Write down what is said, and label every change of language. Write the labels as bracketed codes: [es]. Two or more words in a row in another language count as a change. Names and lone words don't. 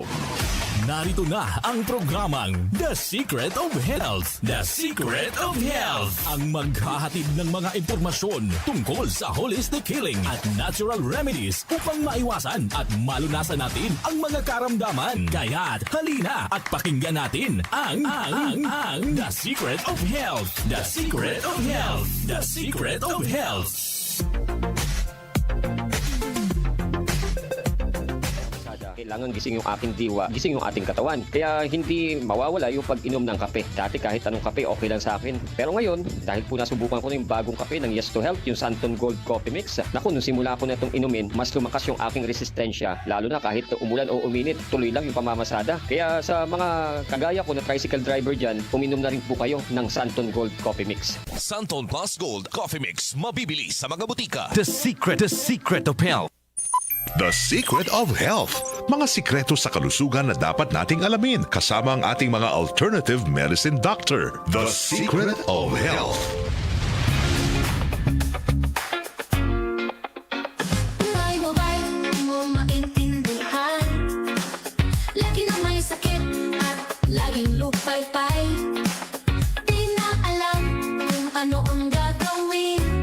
[tl] Narito na ang programang The Secret of Health. The Secret of Health. Ang maghahatid ng mga impormasyon tungkol sa [en] holistic healing [tl] at [en] natural remedies [tl] upang maiwasan at malunasan natin ang mga karamdaman. Kaya't halina at pakinggan natin ang The Secret of Health. The Secret of Health. The Secret of Health. Kailangan gising yung ating diwa, gising yung ating katawan. Kaya hindi mawawala yung pag-inom ng kape. Dati kahit anong kape, okay lang sa akin. Pero ngayon, dahil po nasubukan ko na yung bagong kape ng Yes to Health, yung Santon Gold Coffee Mix. Naku, nung simula ko na itong inumin, mas lumakas yung aking resistensya. Lalo na kahit umulan o uminit, tuloy lang yung pamamasada. Kaya sa mga kagaya ko na [en] tricycle driver [tl] dyan, uminom na rin po kayo ng Santon Gold Coffee Mix. Santon Plus Gold Coffee Mix. Mabibili sa mga butika. The Secret of Health. The Secret of Health. Mga sikreto sa kalusugan na dapat nating alamin kasama ang ating mga [en] alternative medicine doctor. [tl] The Secret of Health. May mobile mo maintindihan. Lagi na may sakit at laging lupay-pay. Di na alam kung ano ang gagawin.